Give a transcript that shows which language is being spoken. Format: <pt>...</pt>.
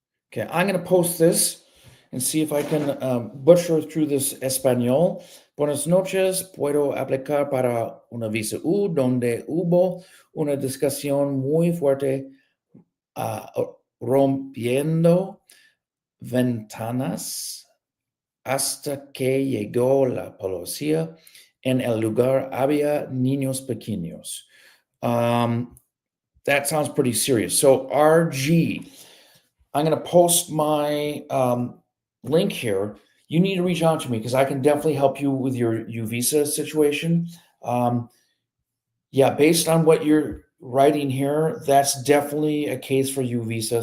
<en>Okay, I'm going to post this and see if I can butcher through this español.</en> <es>Buenas noches, puedo aplicar para una visa U donde hubo una discusión muy fuerte rompiendo ventanas hasta que llegó la policía. En el lugar había niños pequeños.</es> <en>That sounds pretty serious. So RG, I'm going to post my link here. You need to reach out to me because I can definitely help you with your U visa situation. Yeah, based on what you're writing here, that's definitely a case for U visa.</en>